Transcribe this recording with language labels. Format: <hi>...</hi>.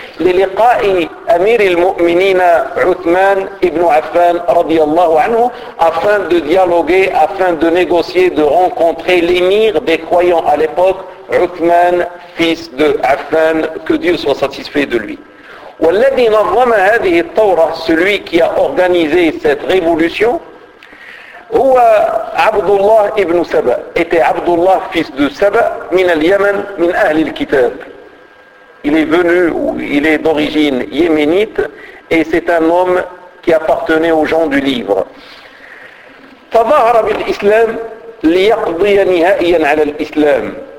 <ar>للقاء أمير المؤمنين عثمان ابن عفان رضي الله عنه,</ar> <fr>afin de dialoguer, afin de négocier, de rencontrer l'émir des croyants à l'époque, Uthman, fils de Affan, que Dieu soit satisfait de lui.</fr> <ar>والذي نظم هذه الثورة,</ar> <fr>celui qui a organisé cette révolution,</fr> <ar>هو عبد الله ابن سبا, était عبد الله fils de سبا, من اليمن, من أهل الكتاب.</ar> <fr>Il est venu, il est d'origine yéménite, et c'est un homme qui appartenait aux gens du livre.</fr> <ar>فظهر بالإسلام ليقضي نهائيا على الإسلام.</ar>